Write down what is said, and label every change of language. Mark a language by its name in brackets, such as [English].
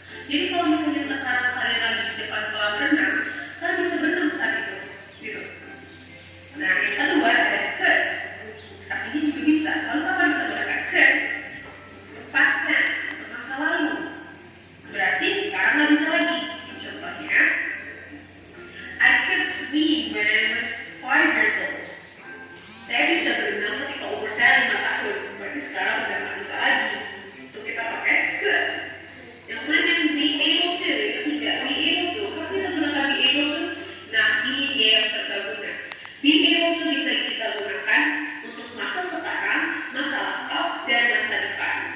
[Indonesian] Jadi kalau misalnya sekarang kalian lagi di depan kolam renang, kalian bisa berenang saat itu. Gitu. Nah, yang kedua ada could. Sekarang ini juga bisa. Lalu kapan kita menggunakan could? Past tense, untuk masa lalu. Berarti sekarang nggak bisa lagi. Contohnya, [English] I could swim when I was 5 years old. [Indonesian] Saya bisa berenang ketika umur saya 5 tahun. Berarti sekarang udah nggak bisa lagi. Untuk kita pakai could. Yang mana yang be able to? Yang tidak be able to. Kalau kita gunakan be able to, nah ini dia yang serbaguna. Be able to bisa kita gunakan untuk masa sekarang, masa lampau, dan masa depan.